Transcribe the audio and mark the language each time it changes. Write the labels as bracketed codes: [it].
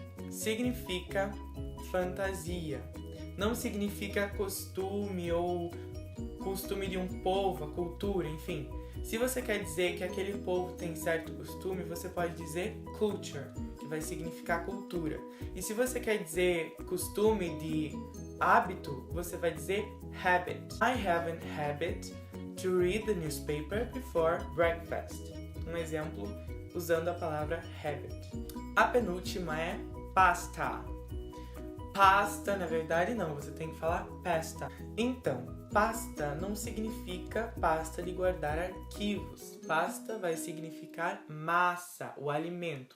[pt] Significa fantasia. Não significa costume ou costume de um povo, a cultura, enfim. Se você quer dizer que aquele povo tem certo costume, você pode dizer culture, que vai significar cultura. E se você quer dizer costume de hábito, você vai dizer habit. [en] I have an habit to read the newspaper before breakfast. [pt] Um exemplo usando a palavra habit. A penúltima é pasta. Pasta, na verdade não, você tem que falar pasta. Então, pasta não significa pasta de guardar arquivos. Pasta vai significar massa, o alimento.